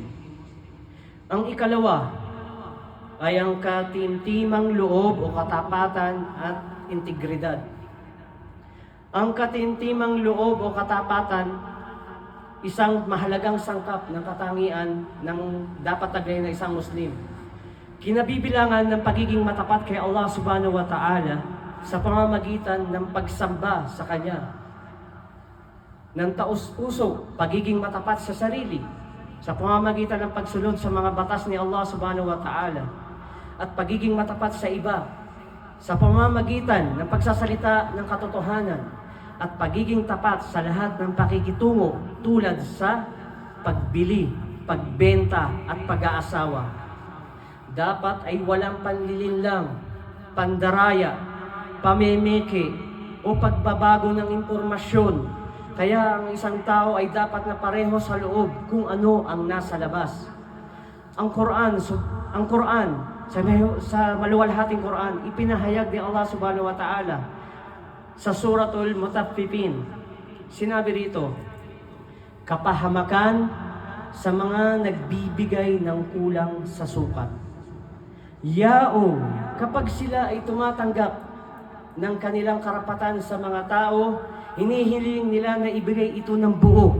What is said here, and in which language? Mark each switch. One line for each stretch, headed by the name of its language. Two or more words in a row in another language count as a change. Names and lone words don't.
Filipino: Ang ikalawa ay ang katimtimang loob o katapatan at integridad. Ang katimtimang loob o katapatan, isang mahalagang sangkap ng katangian ng dapat taglay na isang Muslim. Kinabibilangan ng pagiging matapat kay Allah
Arabic: سبحانه وتعالى
Filipino: sa pamamagitan ng pagsamba sa Kanya, ng taus-puso, pagiging matapat sa sarili, sa pamamagitan ng pagsunod sa mga batas ni Allah
Arabic: سبحانه وتعالى,
Filipino: at pagiging matapat sa iba, sa pamamagitan ng pagsasalita ng katotohanan, at pagiging tapat sa lahat ng pakikitungo tulad sa pagbili, pagbenta at pag-aasawa. Dapat ay walang panlilinlang, pandaraya, pamemeke o pagbabago ng impormasyon. Kaya ang isang tao ay dapat na pareho sa loob kung ano ang nasa labas. Ang Quran sa maluwalhating Quran, ipinahayag ni Allah
Arabic: سبحانه وتعالى
Filipino: sa Suratul Mutaffifin. Sinabi rito, kapahamakan sa mga nagbibigay ng kulang sa sukat. Yaong, kapag sila ay tumatanggap ng kanilang karapatan sa mga tao, hinihiling nila na ibigay ito ng buo.